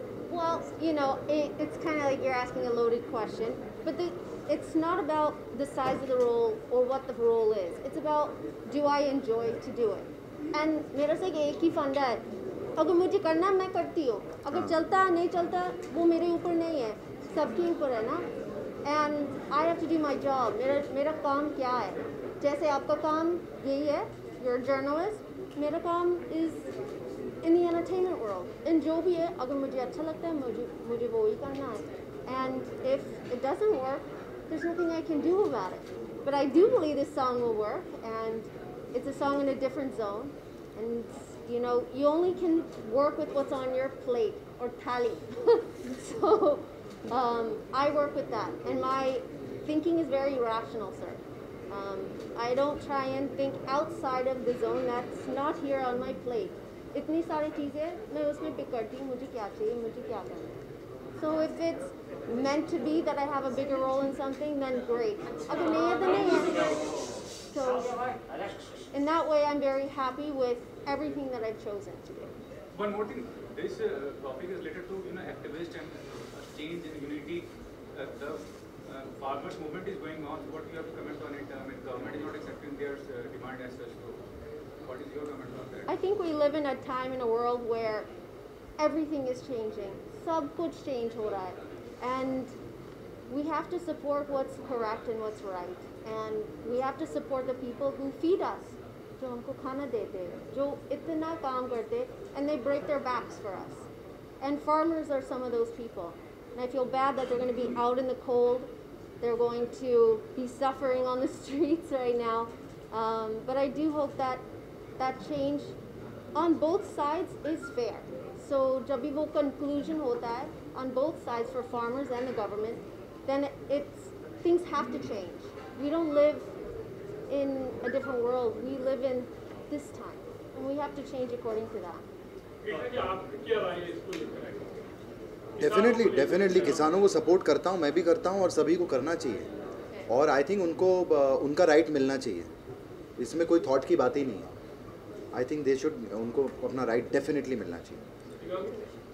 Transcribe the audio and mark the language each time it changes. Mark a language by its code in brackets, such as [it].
[en] Well, it's kind of like you're asking a loaded question, but it's not about the size of the role or what the role is. It's about, do I enjoy to do it? [hi] And मेरे से एक ही फंडा है, अगर मुझे करना है मैं करती हूँ, अगर चलता है नहीं चलता वो मेरे ऊपर नहीं है, सबके ऊपर है ना। [en] And I have to do my job. [hi] मेरा काम क्या है? जैसे आपका काम यही है, [en] your journalist, [hi] मेरा काम [en] is in the entertainment world, [hi] इन जो भी है, अगर मुझे अच्छा लगता है मुझे वो ही करना है। [en] And if it doesn't work, there's nothing I can do about it. But I do believe this song will work, and it's a song in a different zone. And you know, you only can work with what's on your plate or thali. So I work with that, and my thinking is very rational, sir. I don't try and think outside of the zone that's not here on my plate. [hi] इतनी सारी चीज़ें मैं उसमें pick करती हूँ, मुझे क्या चाहिए, मुझे क्या करना है। [en] So if it's meant to be that I have a bigger role in something, then great. [hi] अगर नहीं है तो नहीं है. [en] So in that way, I'm very happy with everything that I've chosen to do. One more thing, this topic is related to activist and change and unity. The farmers movement is going on. What do you have to comment on it? I mean, government is not accepting their demand as such. So what is your comment on that? I think we live in a time in a world where everything is changing. [hi] सब कुछ change हो रहा है. [en] And we have to support what's correct and what's right. And we have to support the people who feed us. [hi] जो हमको खाना देते, जो इतना काम करते, [en] and they break their backs for us. And farmers are some of those people. And I feel bad that they're going to be out in the cold. They're going to be suffering on the streets right now. But I do hope that change on both sides is fair. So [hi] जब भी वो conclusion होता है [en] on both sides for farmers and the government, then things have to change. We don't live in a different world. We live in this time, and we have to change according to that. [hi] Definitely किसानों को support करता हूँ, मैं भी करता हूँ और सभी को करना चाहिए। और [en] I think [hi] उनको उनका राइट मिलना चाहिए, इसमें कोई थॉट की बात ही नहीं है। [en] I think they should, [hi] उनको अपना राइट डेफिनेटली मिलना चाहिए।